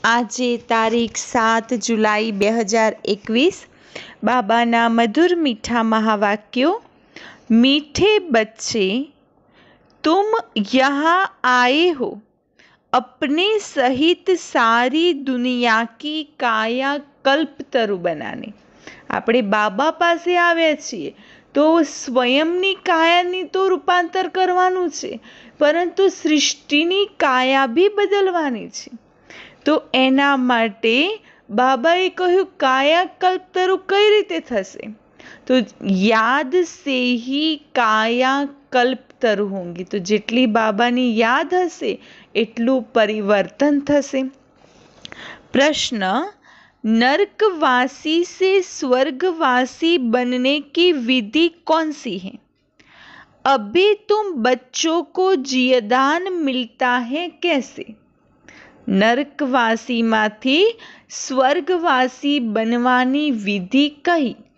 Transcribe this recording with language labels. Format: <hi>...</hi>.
<gu>આજે તારીખ 7 જુલાઈ 2021 બાબાના મધુર મીઠા મહાવાક્યો।</gu> <hi>मीठे बच्चे, तुम यहाँ आए हो अपने सहित सारी दुनिया की काया कल्पतरु बनाने।</hi> <gu>આપણે બાબા પાસે આવ્યા છીએ તો સ્વયંની કાયાની તો રૂપાંતર કરવાનું છે, પરંતુ સૃષ્ટિની કાયા બી બદલવાની છે। તો એના માટે બાબાએ કહ્યું કાયા કલ્પતરુ કઈ રીતે થશે?</gu> <hi>તો યાદ સે હી કાયા કલ્પતરુ હોંગી।</hi> <gu>તો જેટલી બાબાની યાદ હશે એટલું પરિવર્તન થશે।</gu> <hi>प्रश्न, नरकवासी से स्वर्गवासी बनने की विधि कौन सी है? अभी तुम बच्चों को जियदान मिलता है कैसे?</hi> <gu>नरकवासी माथी स्वर्गवासी बनवानी विधि कही।</gu>